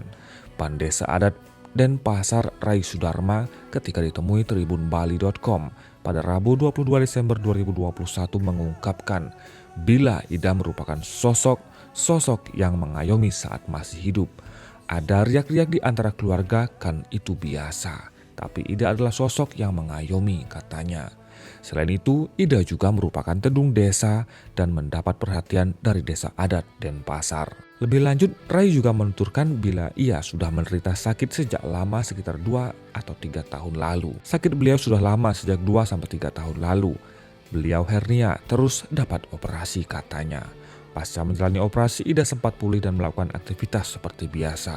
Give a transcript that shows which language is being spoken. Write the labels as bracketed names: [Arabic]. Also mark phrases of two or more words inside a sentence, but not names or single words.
[Indonesian] Pandesa adat Denpasar Rai Sudarma ketika ditemui tribunbali.com pada Rabu 22 Desember 2021 mengungkapkan bila Ida merupakan sosok yang mengayomi saat masih hidup. Ada riak-riak di antara keluarga kan itu biasa, tapi Ida adalah sosok yang mengayomi, katanya. Selain itu, Ida juga merupakan tedung desa dan mendapat perhatian dari desa adat Denpasar. Lebih lanjut, Rai juga menuturkan bila ia sudah menderita sakit sejak lama sekitar 2 atau 3 tahun lalu. Sakit beliau sudah lama sejak 2-3 tahun lalu. Beliau hernia terus dapat operasi, katanya. Pasca menjalani operasi, Ida sempat pulih dan melakukan aktivitas seperti biasa.